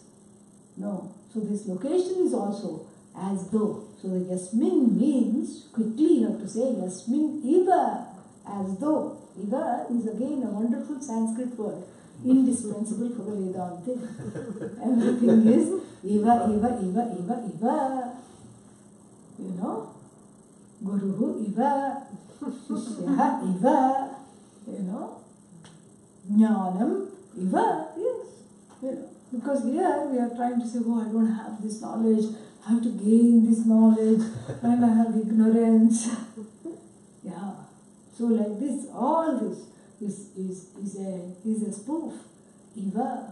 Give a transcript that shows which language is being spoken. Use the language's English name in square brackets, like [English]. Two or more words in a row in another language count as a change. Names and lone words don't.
[English] No. So this location is also as though. So the Yasmin means, quickly you have to say [Sanskrit] यस्मिन् इव, [English] as though. Iva is again a wonderful Sanskrit word, indispensable for the Vedanta. [Sanskrit] Everything is इव इव इव इव इव. गुरुः इव शिष्यः इव ज्ञानम् इव, [English] yes. Because here we are trying to say, oh, I don't have this knowledge, I have to gain this knowledge, and I have ignorance. Yeah. So like this, all this is a spoof. Iva.